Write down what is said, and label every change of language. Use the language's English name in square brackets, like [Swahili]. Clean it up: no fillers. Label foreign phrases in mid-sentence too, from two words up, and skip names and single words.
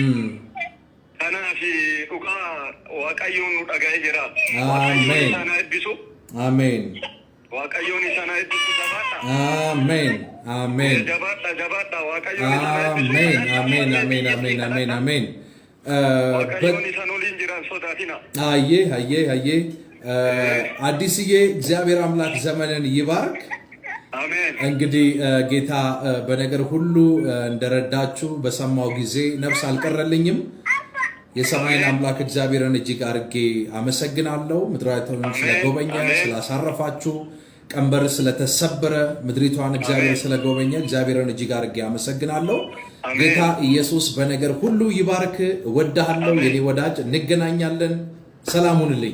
[Oromo] Kanaaf dhugaa waaqayyoon nu dhaga'ee jira. Waaqayyoon isaan eebbisu. Ameen. Waaqayyoon isaan eebbisu jabaadha. Ameen. Ameen. Jabaadha waaqayyoon isaan eebbisu. Ameen. waaqayyoon isaan waliin jiran sodaatina. [Amharic] አየ አዲስዬ እግዚአብሔር አምላክ ዘመንን ይባርክ። አሜን። እንግዲህ ጌታ በነገር ሁሉ እንደረዳችሁ በሰማው ጊዜ ነፍስ አልቀረልኝም። የሰማይን አምላክ እግዚአብሔርን እጅግ አድርጌ አመሰግናለሁ። ምድሪቷን ስለጎበኘ ስላሳረፋችሁ፣ ቀንበር ስለተሰበረ ምድሪቷን እግዚአብሔር ስለጎበኘ እግዚአብሔርን እጅግ አድርጌ አመሰግናለሁ። ጌታ ኢየሱስ በነገር ሁሉ ይባርክ። እወድሃለሁ የኔ ወዳጅ፣ እንገናኛለን። ሰላም ሁንልኝ።